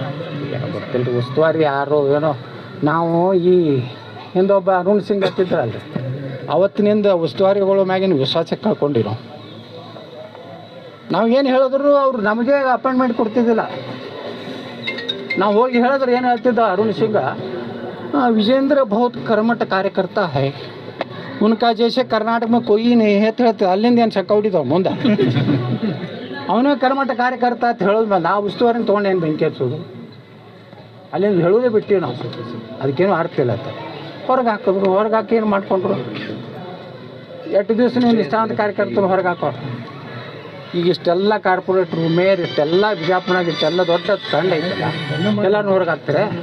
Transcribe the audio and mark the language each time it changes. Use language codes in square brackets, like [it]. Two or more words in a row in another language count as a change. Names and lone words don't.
[kn] ಗೊತ್ತಿಲ್ಲ ಉಸ್ತುವಾರಿ ಯಾರೋ ಏನೋ ನಾವು ಈ ಹಿಂದೊಬ್ಬ ಅರುಣ್ ಸಿಂಗ್ ಹತ್ತಿದ್ರಲ್ರಿ ಅವತ್ತಿನಿಂದ ಉಸ್ತುವಾರಿಗಳು ಮ್ಯಾಗಿನ ವಿಶ್ವಾಸಕ್ಕೆ ಕಳ್ಕೊಂಡಿರೋ ನಾವು ಏನು ಹೇಳಿದ್ರು ಅವ್ರು ನಮಗೆ ಅಪಾಯಿಂಟ್ಮೆಂಟ್ ಕೊಡ್ತಿದ್ದಿಲ್ಲ ನಾವು ಹೋಗಿ ಹೇಳಿದ್ರೆ ಏನು ಹೇಳ್ತಿದ್ದ [hi] ಅರುಣ್ ಸಿಂಗ विजेंद्र बहुत कर्मठ कार्यकर्ता है उनका जैसे कर्नाटक में कोई नहीं है तो [kn] ಹೇಳ್ತೀವಿ ಅಲ್ಲಿಂದ ಏನು ಶಕ್ಕ ಹೊಡಿತಾವ ಮುಂದೆ ಅವನೇ ಕರ್ಮಠ ಕಾರ್ಯಕರ್ತ ಅಂತ ಹೇಳೋದು ಬಂದು ಆ ಉಸ್ತುವಾರಿನ ತೊಗೊಂಡು ಏನು ಬೆಂಕಿ ಹಚ್ಚೋದು ಅಲ್ಲಿಂದ ಹೇಳೋದೇ ಬಿಟ್ಟಿವಿ ನಾವು ಅದಕ್ಕೇನು ಅರ್ಥ ಇಲ್ಲ ಅಂತ ಹೊರಗೆ ಹಾಕಿದ್ರು ಹೊರಗೆ ಹಾಕಿ ಏನು ಮಾಡ್ಕೊಂಡ್ರು 8 ದಿವಸ ನೀವು ನಿಷ್ಠಾವಂತ ಕಾರ್ಯಕರ್ತರು ಹೊರಗೆ ಹಾಕೋರು ಈಗ ಇಷ್ಟೆಲ್ಲ ಕಾರ್ಪೊರೇಟ್ರು ಮೇಯರ್ ಇಷ್ಟೆಲ್ಲ ಬಿಜಾಪುರನಾಗ ಇಷ್ಟೆಲ್ಲ ದೊಡ್ಡ ತಂಡ ಐತಲ್ಲ ಎಲ್ಲರೂ ಹೊರಗೆ ಹಾಕ್ತಾರೆ.